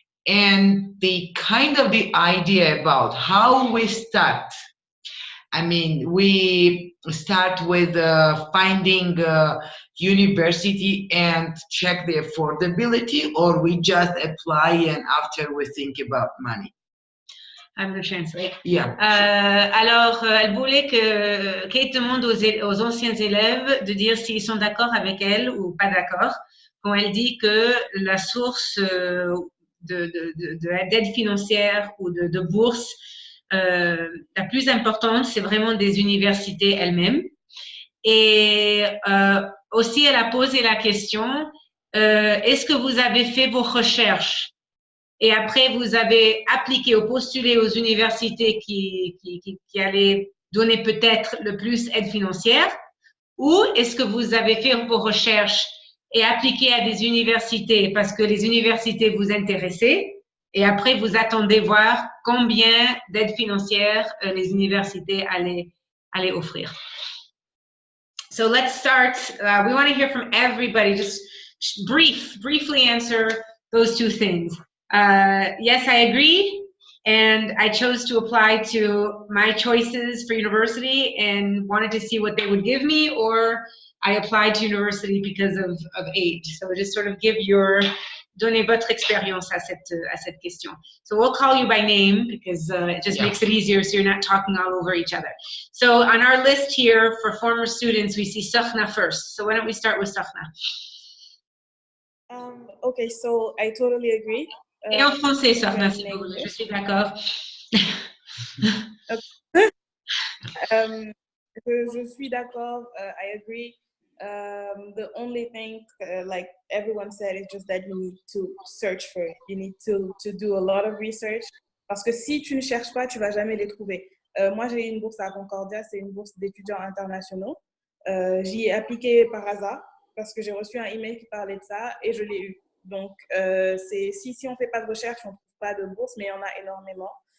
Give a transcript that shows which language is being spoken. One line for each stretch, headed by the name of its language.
English: And the kind of the idea about how we start, I mean, we start with finding university and check the affordability, or we just apply and after we think about money. I'm going to translate. Yeah.
French: Alors, elle voulait que Kate demande aux anciens élèves de dire s'ils sont d'accord avec elle ou pas d'accord, quand elle dit que la source d'aide financière ou de bourse la plus importante, c'est vraiment des universités elles-mêmes. Et aussi, elle a posé la question, est-ce que vous avez fait vos recherches et après vous avez appliqué ou postulé aux universités qui allaient donner peut-être le plus aide financière, ou est-ce que vous avez fait vos recherches et appliqué à des universités parce que les universités vous intéressaient, et après vous attendez voir combien d'aide financière les universités allaient offrir.
English: So let's start. We want to hear from everybody. Just briefly answer those two things. Yes, I agree, and I chose to apply to my choices for university and wanted to see what they would give me, or I applied to university because of aid. So just sort of
French: donnez votre expérience à cette question.
English: So we'll call you by name because it just makes it easier so you're not talking all over each other. So on our list here for former students, we see Sokhna first. So why don't we start with Sokhna? Okay, so I totally agree.
French: Et en français, Sokhna, si vous voulez. Je suis d'accord. Je suis d'accord.
English: I agree. The only thing, like everyone said, is just that you need to search for it. You need to do a lot of research.
French: Parce que si tu ne cherches pas, tu vas jamais les trouver. Moi, j'ai eu une bourse à Concordia, c'est une bourse d'étudiants internationaux. J'y ai appliqué par hasard parce que j'ai reçu un email qui parlait de ça et je l'ai eu. Donc, si on ne fait pas de recherche, on ne trouve pas de bourse, mais il y en a énormément.